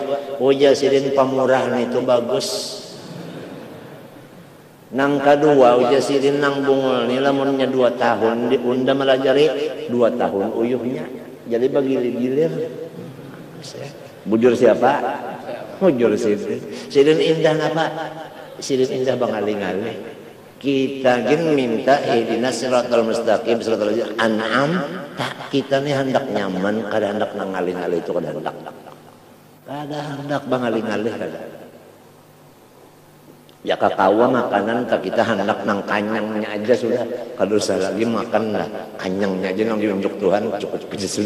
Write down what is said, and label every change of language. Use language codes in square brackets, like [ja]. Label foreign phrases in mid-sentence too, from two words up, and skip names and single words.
[bjn] Oh ya Sidin pamurah nih itu bagus. Nang kedua uja Sidin nang bungul nih lamunnya 2 tahun diunda melajari 2 tahun uyuhnya. Jadi bagi gilir. Bujur siapa? Bujur Sidin. Sidin indah apa? Sidin indah bangali-ngali. Kita gin minta [ar] اهدنا الصراط المستقيم صراط أنعم, [bjn] tak kita nih hendak nyaman, kada hendak nangalih-ngalih itu kada hendak. Kada hendak bangalih-ngalih kada. Ya kakawa makanan tak kita hendak nang kanyangnya aja sudah. Kada usah lagi makan lah, kanyangnya aja nang diunjuk Tuhan cukup aja sudah.